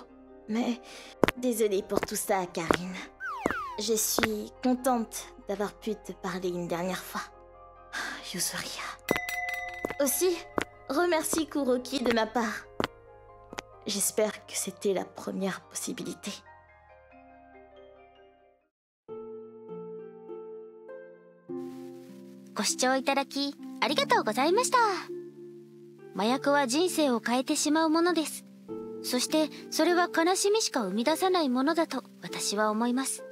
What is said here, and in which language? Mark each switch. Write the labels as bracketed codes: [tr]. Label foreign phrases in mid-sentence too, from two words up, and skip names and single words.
[fr] Mais désolée pour tout ça, Karine. Je suis contente d'avoir pu te parler une dernière fois. Yuzuria. Aussi, remercie Kuroki de ma part. J'espère que c'était la première possibilité. [ja] ご視聴いただきありがとうございました。麻薬は人生を変えてしまうものです。そしてそれは悲しみしか生み出さないものだと私は思います。